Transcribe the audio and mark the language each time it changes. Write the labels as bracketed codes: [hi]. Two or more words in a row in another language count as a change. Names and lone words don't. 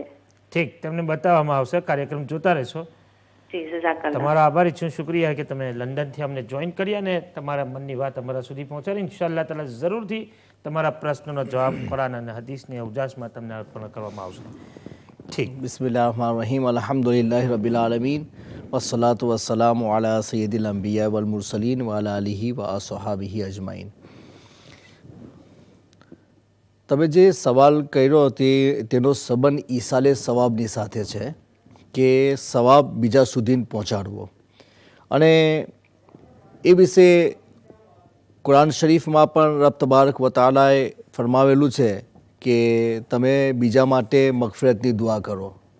[gu] ઠીક, તમને બતાવવામાં આવશે. કાર્યક્રમ જોતા રહેશો. તમારો આભારી છું, શુક્રિયા કે તમે લંડનથી અમને જોઈન કરી અને તમારા મનની વાત અમારા સુધી પહોંચાડી. [ar] إن شاء الله تعالى [gu] જરૂરથી તમારા પ્રશ્નનો જવાબ કુરાન અને હદીસની અવજાસમાં તમને અર્પણ કરવામાં આવશે. ઠીક, [ar] بسم الله الرحمن الرحيم، الحمد لله رب العالمين، والصلاة والسلام على سيد الأنبياء والمرسلين وعلى آله وأصحابه أجمعين. [gu] તમે જે સવાલ કર્યો તેનો સંબંધ ઈસાલે સવાબની સાથે છે કે સવાબ બીજા સુધી પહોંચાડવો, અને એ વિશે કુરાન શરીફમાં પણ [ar] رب تبارك وتعالى [gu] ફરમાવેલું છે કે તમે બીજા માટે મગફિરતની દુઆ કરો.